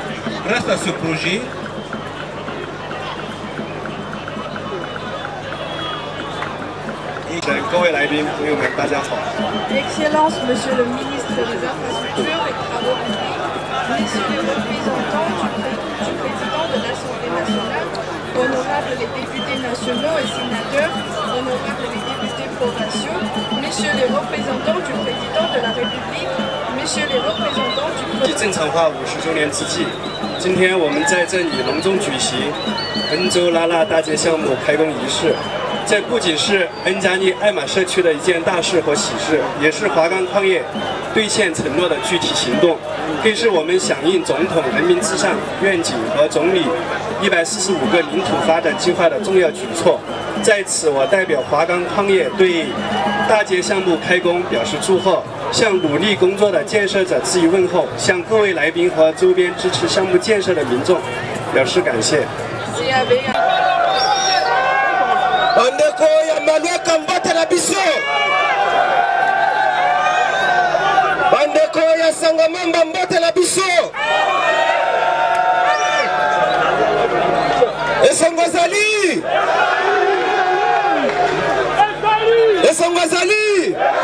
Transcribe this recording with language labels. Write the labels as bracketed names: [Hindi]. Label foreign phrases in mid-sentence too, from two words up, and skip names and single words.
[French] Excellence, Monsieur le ministre des Infrastructures et Travaux publics, Messieurs les représentants du président de l'Assemblée nationale, honorables les députés nationaux et sénateurs, honorables les députés provinciaux, Messieurs les représentants du président de la République, Messieurs les représentants du président。 [Chinese] 正常化50周年之际，今天我们在这里隆重举行恩州拉腊大街项目开工仪式。这不仅是恩加利艾玛社区的一件大事和喜事，也是华钢矿业兑现承诺的具体行动，更是我们响应总统人民至上愿景和总理145个领土发展计划的重要举措。在此，我代表华钢矿业对大街项目开工表示祝贺，向努力工作的建设者致以问候，向各位来宾和周边支持项目建设的民众表示感谢。 [Lingala] bandeko ya malwaka mbatela biso, bandeko ya sangamamba mbatela biso, esongo ezali, esongo ezali.